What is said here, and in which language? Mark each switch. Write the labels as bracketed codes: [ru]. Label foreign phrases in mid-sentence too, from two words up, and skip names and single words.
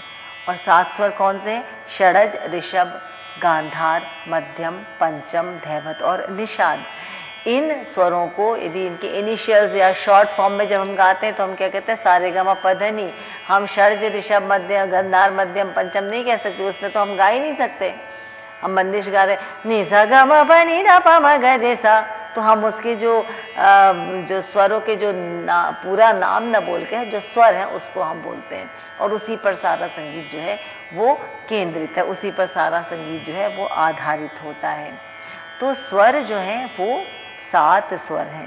[hi] और 7 स्वर कौन से हैं, षडज, ऋषभ, गांधार, मध्यम, पंचम, धैवत और निषाद। इन स्वरों को यदि इनके इनिशियल्स या [en] short form [hi] में जब हम गाते हैं तो हम क्या कहते हैं, सारेगामा पधनी। हम षडज, ऋषभ, मध्य, गांधार, मध्यम, पंचम नहीं कह सकते, उसमें तो हम गा ही नहीं सकते। हम बंदिश गा रहे नि सा ग म प नि ध प म ग रे सा, तो हम उसके जो स्वरों के जो पूरा नाम न बोल के जो स्वर है उसको हम बोलते हैं, और उसी पर सारा संगीत जो है वो केंद्रित है, उसी पर सारा संगीत जो है वो आधारित होता है। तो स्वर जो हैं वो 7 स्वर हैं।